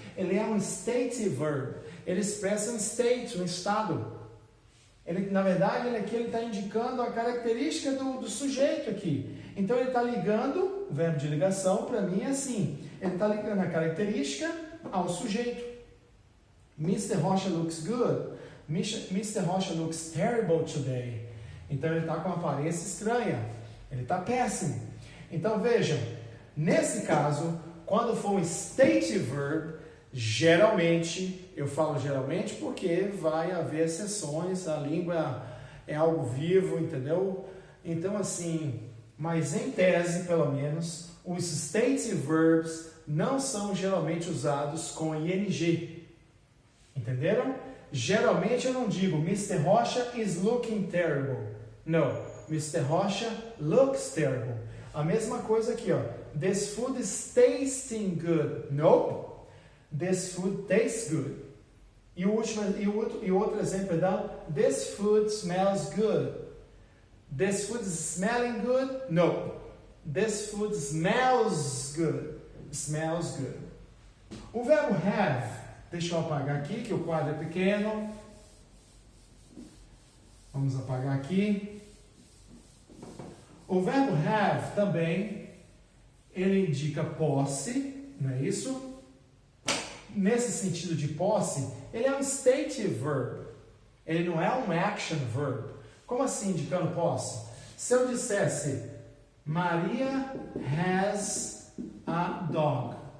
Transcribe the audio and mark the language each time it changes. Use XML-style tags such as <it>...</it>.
<pt>Ele é um stative verb. Ele expressa um state, um estado. Ele, na verdade, ele está indicando a característica do sujeito aqui. Então ele está ligando, o verbo de ligação para mim é assim. Ele está ligando a característica ao sujeito.</pt> <en>Mr. Rocha looks good. Mr. Rocha looks terrible today.</en> <pt>Então ele está com uma aparência estranha. Ele está péssimo. Então vejam, nesse caso, quando for um stative verb, geralmente, eu falo geralmente porque vai haver exceções, a língua é algo vivo, entendeu? Então assim, mas em tese, pelo menos, os stative verbs não são geralmente usados com ing. Entenderam? Geralmente eu não digo Mr.</pt> <en>Rocha is looking terrible.</en> <pt>Não,</pt> <en>Mr. Rocha looks terrible.</en> <pt>A mesma coisa aqui, ó.</pt> <en>This food is tasting good. Nope. This food tastes good.</en> <pt>E o outro exemplo é</pt> <en>this food smells good. This food is smelling good? No. This food smells good. Smells good.</en> <pt>O verbo have Deixa eu apagar aqui, que o quadro é pequeno. Vamos apagar aqui. O verbo have também, ele indica posse, não é isso? Nesse sentido de posse, ele é um stative verb. Ele não é um action verb. Como assim indicando posse? Se eu dissesse, Maria</pt> <en>has a dog.</en>